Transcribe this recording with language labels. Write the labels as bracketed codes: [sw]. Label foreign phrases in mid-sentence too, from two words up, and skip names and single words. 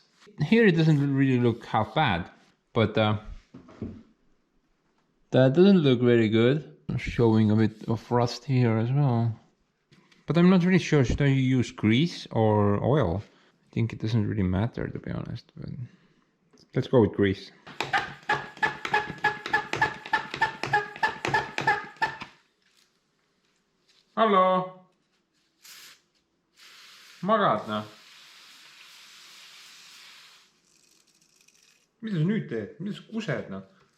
[en] Here it doesn't really look half bad, but that doesn't look very good. Showing a bit of rust here as well. But I'm not really sure, should I use grease or oil? I think it doesn't really matter, to be honest, but let's go with grease. [et] Hallo! Magad noh? Mida sa nüüd teed? Mida sa kused noh?